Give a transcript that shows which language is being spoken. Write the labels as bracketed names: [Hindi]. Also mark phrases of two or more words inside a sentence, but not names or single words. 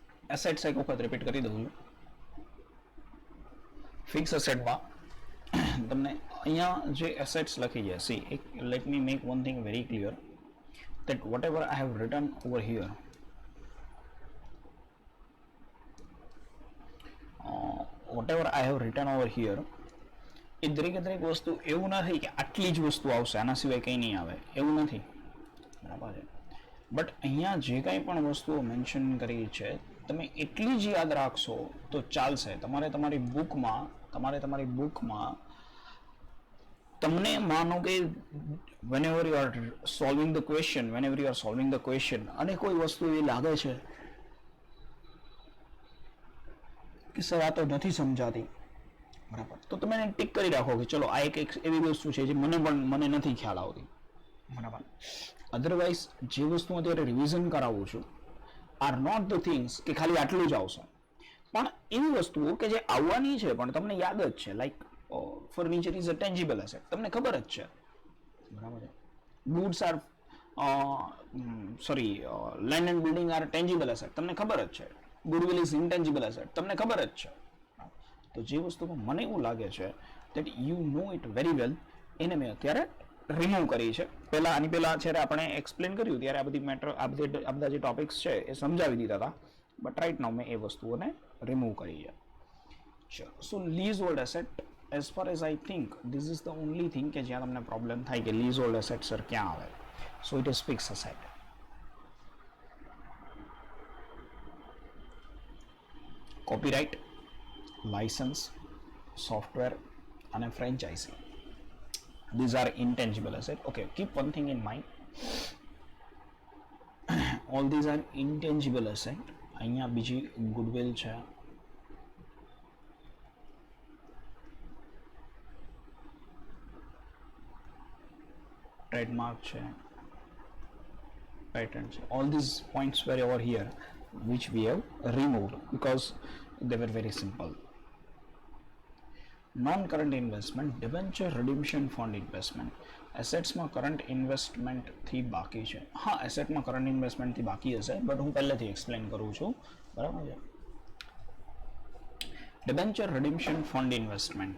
[Gujarati] એસેટ્સ એક વખત રિપીટ કરી દઉં છું. ફિક્સ એસેટમાં તમને અહીંયા જે એસેટ્સ લખી છે, સી એક [English] let me make one thing very clear that whatever I have written over here, whatever I have written over here, [Gujarati] એ દરેક વસ્તુ એવું નથી કે આટલી જ વસ્તુ આવશે, આના સિવાય કંઈ નહીં આવે, એવું નથી, બરાબર છે. બટ અહીંયા જે કાંઈ પણ વસ્તુઓ મેન્શન કરી છે તમે એટલી જ યાદ રાખશો તો ચાલશે. તમારી બુકમાં તમને માનો કે [English] whenever you are solving the question [Gujarati] અને કોઈ વસ્તુ એવી લાગે છે કે સર આ તો નથી સમજાતી, બરાબર, તો તમે એને ટિક કરી રાખો કે ચલો આ એક એવી વસ્તુ છે જે મને નથી ખ્યાલ આવતી, બરાબર. અધરવાઇઝ જે વસ્તુ અત્યારે રિવિઝન કરાવું છું [English] are not the things [Gujarati] કે ખાલી આટલું જ આવશે, પણ એવી વસ્તુઓ કે જે આવવાની છે પણ તમને યાદ જ છે. [English] like furniture is a tangible asset, [Gujarati] તમને ખબર જ છે, બરાબર છે. [English] goods are land and building are tangible asset, [Gujarati] તમને ખબર જ છે. [English] goodwill is intangible asset, [Gujarati] તમને ખબર જ છે. તો જે વસ્તુમાં મને એવું લાગે છે [English] that you know it very well, [Gujarati] એને મેં અત્યારે રિમૂવ કરી છે. આની પહેલા જ્યારે આપણે એક્સપ્લેન કર્યું ત્યારે આ બધી મેટર આ બધા જે ટોપિક્સ છે એ સમજાવી દીધા હતા, [English] but right now [Gujarati] મેં એ વસ્તુઓને રિમૂવ કરી છે. [English] ચલો, so lease hold asset as far as I think this is the only thing [Gujarati] કે જ્યાં તમને પ્રોબ્લેમ થાય કે [English] lease hold asset [Gujarati] સર ક્યાં આવે. [English] so it is fix asset. copyright, license, software અને ફ્રેન્ચાઇઝી, these are intangible asset. Okay, keep one thing in mind, all these are intangible asset. [Gujarati] અહીંયા બીજી ગુડવિલ છે, ટ્રેડમાર્ક છે, પેટન્ટ છે. [English] All these points were over here which we have removed because they were very simple. non current investment, debenture redemption fund investment. [Gujarati] એસેટ્સમાં કરંટ ઇન્વેસ્ટમેન્ટથી બાકી છે. હા, એસેટમાં કરંટ ઇન્વેસ્ટમેન્ટથી બાકી હશે, બટ હું પહેલેથી એક્સપ્લેન કરું છું, બરાબર છે. [English] debenture redemption fund investment.